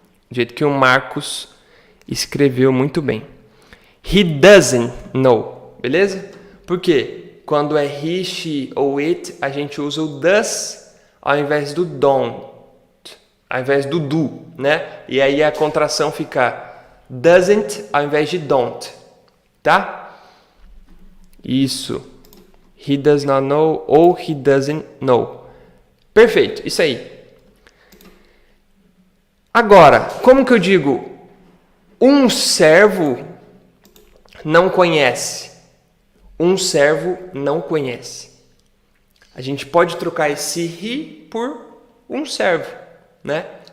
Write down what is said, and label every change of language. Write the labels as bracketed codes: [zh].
[pt] Do jeito que o Marcos escreveu muito bem. [en] He doesn't know, [pt] beleza? Por quê? Quando é he, she ou it, a gente usa o does ao invés do don't, ao invés do do, né? E aí a contração fica doesn't ao invés de don't, tá? Isso. [en] He does not know ou he doesn't know. [pt] Perfeito, isso aí. Agora, como que eu digo um servo não conhece? Um servo não conhece. A gente pode trocar esse he por um servo, né?